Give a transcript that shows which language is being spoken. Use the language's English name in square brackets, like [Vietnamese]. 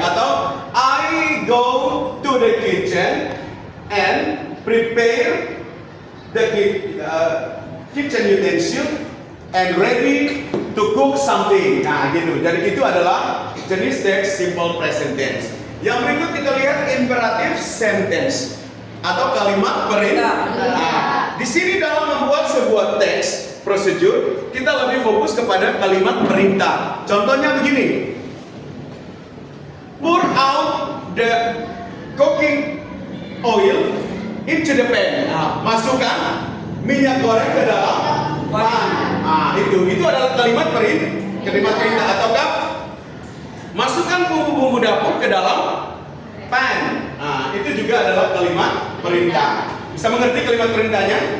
[English] Atau I go to the kitchen and prepare the kitchen utensil and ready to cook something. [Indonesian] Nah, gitu. Jadi itu adalah jenis teks simple present tense. Yang berikut kita lihat imperative sentence atau kalimat perintah. Nah, di sini dalam membuat sebuah teks prosedur kita lebih fokus kepada kalimat perintah. Contohnya begini. [English] Pour out the cooking oil into the pan. [Indonesian] Nah, masukkan minyak goreng ke dalam pan. Nah, itu adalah kalimat perintah ataukah masukkan bumbu-bumbu dapur ke dalam pan. Nah, itu juga adalah kalimat perintah. Bisa mengerti kalimat perintahnya?